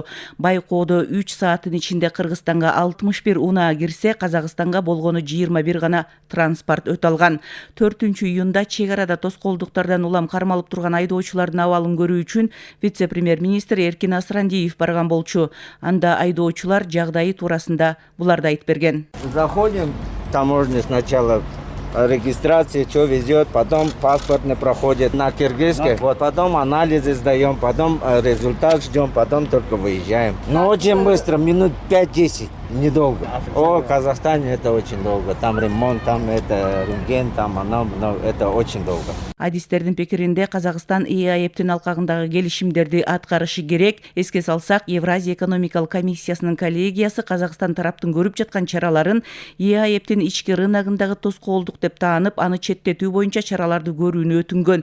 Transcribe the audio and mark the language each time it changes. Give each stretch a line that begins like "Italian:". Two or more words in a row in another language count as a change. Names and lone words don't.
Kyrgyz: Байкоодо 3 сааттын ичинде Кыргызстанга 61 унаа кирсе, Казакстанга болгону 21 гана транспорт өтө алган. 4-июнда чек-арада тоскоолдуктардан улам кармалып турган айдоочулардын абалын көрүү үчүн вице-премьер-министр Эркин Асрандиев барган болчу. Анда айдоочулар жагдайы туурасында буларды айтып берген.
Russian: Заходим, таможня сначала регистрация, что везет, потом паспортный проходит на киргизской, вот потом анализы сдаем, потом результат ждем, потом только выезжаем. Но очень быстро, минут 5-10. Недолго. О, Казахстане это очень долго. Там ремонт, там это рентген, там оно, но это очень долго.
Kyrgyz: Адистердин пикиринде Казакстан ЕАЭПтин алкагындагы келишимдерди аткарышы керек. Эске салсак, Евразия экономикалык комиссиясынын коллегиясы Казакстан тараптын көрүп жаткан чараларын ЕАЭПтин ички рыногундагы тоскоолдук деп таанып, аны четтетүү боюнча чараларды көрүүнү өтүнгөн.